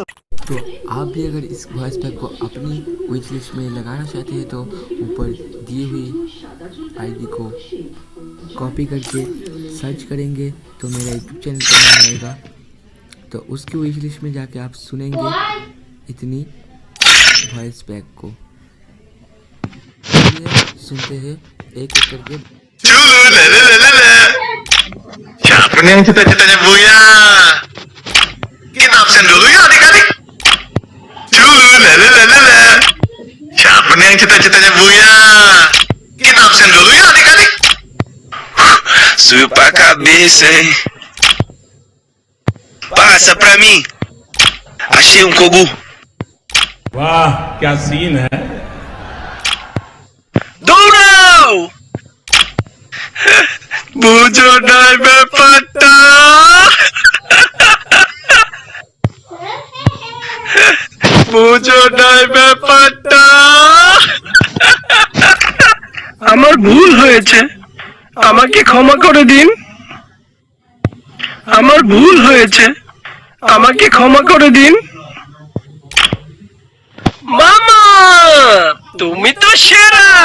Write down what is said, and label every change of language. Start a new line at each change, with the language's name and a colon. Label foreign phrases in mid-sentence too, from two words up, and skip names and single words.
Hindi: तो आप भी अगर इस
English: voice pack
Hindi: को अपनी
English: wish list
Hindi: में लगाना चाहते हैं तो ऊपर दी हुई आईडी को कॉपी करके सर्च करेंगे तो मेरा यूट्यूब चैनल का नाम आएगा। तो उसकी
English: wish list
Hindi: में जाके आप सुनेंगे इतनी
English: voice pack
Hindi: को। सुनते हैं एक एक करके।
Indonesian: Siapa nih yang cita-citanya Buya? Kita absen dulu ya adik-adik. Siapa nih yang cita-citanya Buya? Kita absen dulu ya adik-adik.
Portuguese: Supa cabeça, hein? Passa pra mim. Achei um kogu.
Hindi: वाह क्या सीन है। Dourão! Bujo dai bepata. Bujo dai bepata.
Bangla: আমার ভুল হয়েছে, আমাকে ক্ষমা করে দিন। আমার ভুল হয়েছে, আমাকে ক্ষমা করে দিন। মামা তুমি তো সেরা।